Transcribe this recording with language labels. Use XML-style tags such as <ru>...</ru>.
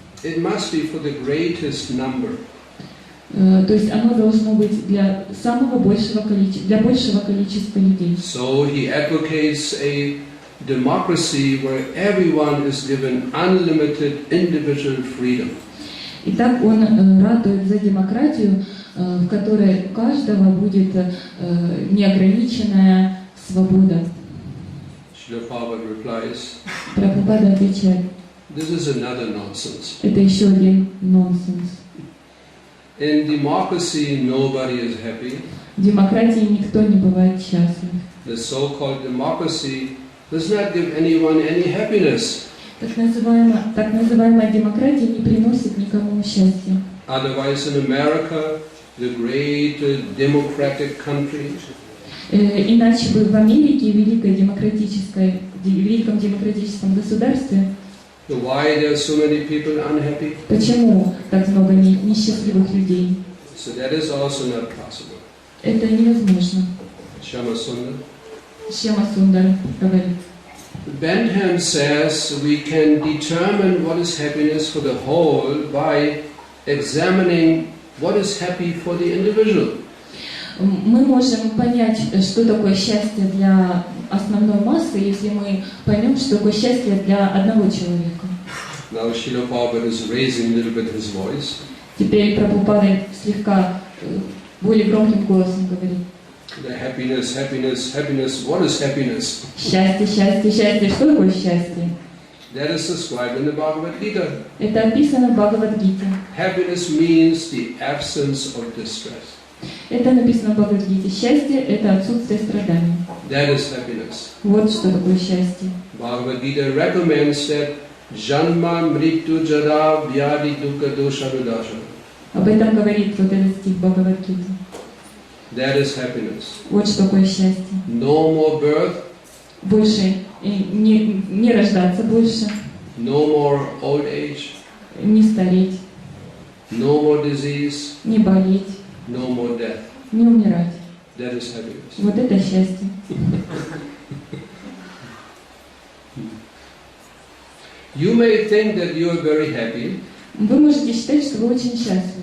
<en>It must be for the greatest number.</en> <ru>То есть оно должно быть для большего количества людей.</ru> <en>So he advocates a democracy where everyone is given unlimited individual freedom.</en> <ru>Итак, он ратует за демократию, в которой у каждого будет неограниченная свобода.</ru> <en>Шрила Prabhupada replies,</en> <ru>Прабхупада отвечает,</ru> <en>this is another nonsense.</en> <ru>это еще один нонсенс.</ru> <en>In democracy, nobody is happy.</en> <ru>В демократии никто не бывает счастлив.</ru> <en>The so-called democracy does not give anyone any happiness.</en> <ru>Так называемая демократия не приносит никому счастья.</ru> <en>Otherwise, in America, the great democratic country,</en> <ru>Иначе бы в Америке, в великом демократическом государстве,</ru> <en>why there are so many people unhappy?</en> <ru>почему так много несчастливых людей?</ru> <en>So that is also not possible.</en> <ru>Это невозможно.</ru> <en>Shama Sundar.</en> <ru>Шьямасундар говорит.</ru> <en>Bentham says we can determine what is happiness for the whole by examining what is happy for the individual.</en> <ru>Мы можем понять, что такое счастье для основной массы, если мы поймем, что такое счастье для одного человека.</ru> <en>Now Srila Prabhupada is raising a little bit his voice.</en> <ru>Теперь Прабхупада слегка более громким голосом говорит.</ru> <en>The happiness, happiness, happiness. What is happiness?</en> <ru>Счастье, счастье, счастье. Что такое счастье?</ru> <en>That is described in the Bhagavad Gita.</en> <ru>Это описано в Бхагавад-гите.</ru> <en>Happiness means the absence of distress.</en> <ru>Это написано в Бхагавад-гите. Счастье – это отсутствие страданий.</ru> <en>That is happiness.</en> <ru>Вот что такое счастье.</ru> <en>Bhagavad Gita recommends that</en> <sa>Janma Mrityu Jara Vyadi Dukkha Dosharudasha.</sa> <ru>Об этом говорит вот этот стих Бхагавад-гиты.</ru> <en>That is happiness.</en> <ru>Вот что такое счастье.</ru> <en>No more birth.</en> <ru>Больше не рождаться больше,</ru> <en>No more old age.</en> <ru>не стареть,</ru> <en>No more disease.</en> <ru>не болеть,</ru> <en>No more death.</en> <ru>не умирать.</ru> <en>That is happiness.</en> <ru>Вот это счастье.</ru> <en>You may think that you are very happy,</en> <ru>Вы можете считать, что вы очень счастливы,</ru>